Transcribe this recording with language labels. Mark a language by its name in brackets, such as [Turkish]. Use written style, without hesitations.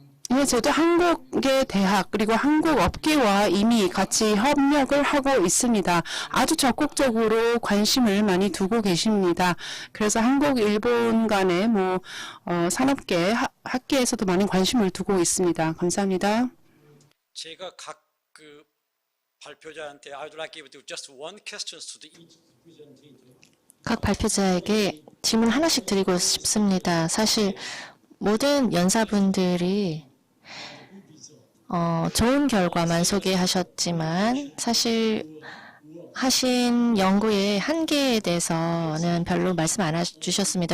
[Korean] 네, 저도 한국의 대학 그리고 한국 업계와 이미 같이 협력을 하고 있습니다. 아주 적극적으로 관심을 많이 두고 계십니다. 그래서 한국, 일본 간의 산업계, 학계에서도 많은 관심을 두고 있습니다. 감사합니다. 제가 각 그 발표자한테 [English] I would like to give just one questions to the each presenter. [Korean] 각 발표자에게 질문 하나씩 드리고 싶습니다. 사실 모든 연사분들이 좋은 결과만 소개하셨지만 사실 하신 연구의 한계에 대해서는 별로 말씀 안 해주셨습니다.